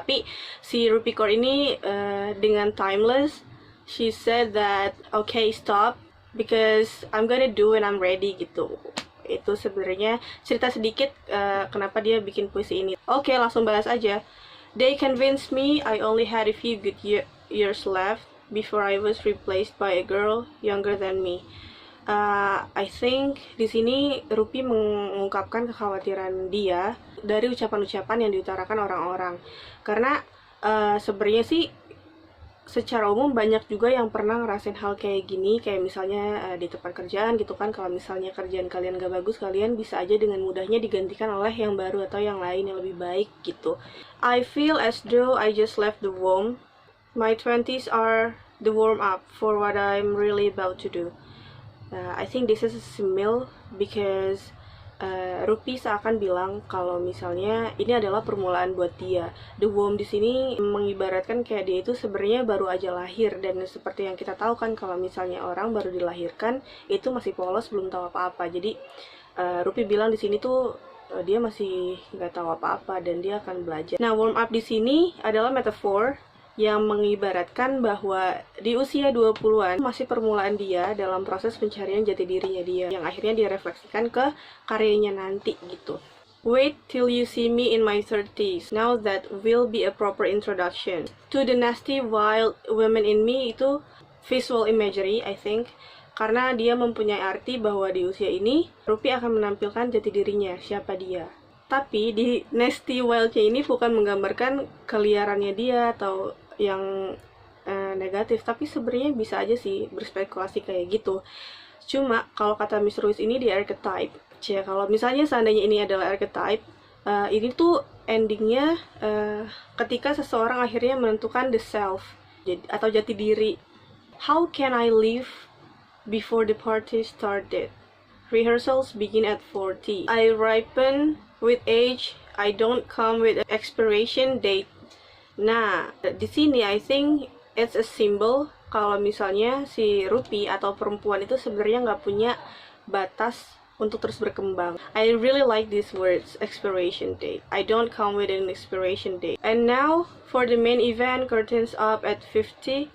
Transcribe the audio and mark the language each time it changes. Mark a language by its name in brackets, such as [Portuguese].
[Indonesian] Tapi si Rupi Kaur ini dengan [English] Timeless, she said that okay, stop, because I'm gonna do when I'm ready [Indonesian] gitu. Itu sebenarnya cerita sedikit kenapa dia bikin puisi ini. Oke, langsung bahas aja. [English] They convinced me I only had a few good years left before I was replaced by a girl younger than me. I think [Indonesian] di sini Rupi mengungkapkan kekhawatiran dia dari ucapan-ucapan yang diutarakan orang-orang. Karena sebenarnya sih secara umum banyak juga yang pernah ngerasain hal kayak gini, kayak misalnya di tempat kerjaan gitu kan, kalau misalnya kerjaan kalian gak bagus, kalian bisa aja dengan mudahnya digantikan oleh yang baru atau yang lain yang lebih baik gitu. [English] I feel as though I just left the womb. My 20s are the warm up for what I'm really about to do. I think this is a simile because [Indonesian] Rupi seakan bilang kalau misalnya ini adalah permulaan buat dia. [English] The womb [Indonesian] di sini mengibaratkan kayak dia itu sebenarnya baru aja lahir, dan seperti yang kita tahu kan kalau misalnya orang baru dilahirkan itu masih polos, belum tahu apa-apa. Jadi Rupi bilang di sini tuh dia masih nggak tahu apa-apa dan dia akan belajar. Nah, warm up di sini adalah metafor yang mengibaratkan bahwa di usia 20-an masih permulaan dia dalam proses pencarian jati dirinya dia, yang akhirnya dia refleksikan ke karyanya nanti gitu. [English] Wait till you see me in my 30s. Now that will be a proper introduction to the nasty wild women in me. [Indonesian] Itu visual imagery, [English] I think, [Indonesian] karena dia mempunyai arti bahwa di usia ini Rupi akan menampilkan jati dirinya, siapa dia. Tapi di nasty wild-nya ini bukan menggambarkan keliarannya dia atau yang negatif, tapi sebenarnya bisa aja sih berspekulasi kayak gitu. Cuma kalau kata Miss Ruiz ini di archetype, kalau misalnya seandainya ini adalah archetype, ini tuh endingnya ketika seseorang akhirnya menentukan [English] the self [Indonesian] atau jati diri. [English] How can I live before the party started? Rehearsals begin at 40. I ripen with age. I don't come with an expiration date. [Indonesian] Nah, di sini [English] I think it's a symbol [Indonesian] kalau misalnya si Rupi atau perempuan itu sebenarnya nggak punya batas untuk terus berkembang. [English] I really like these words, expiration date. I don't come with an expiration date. And now for the main event, curtains up at 50.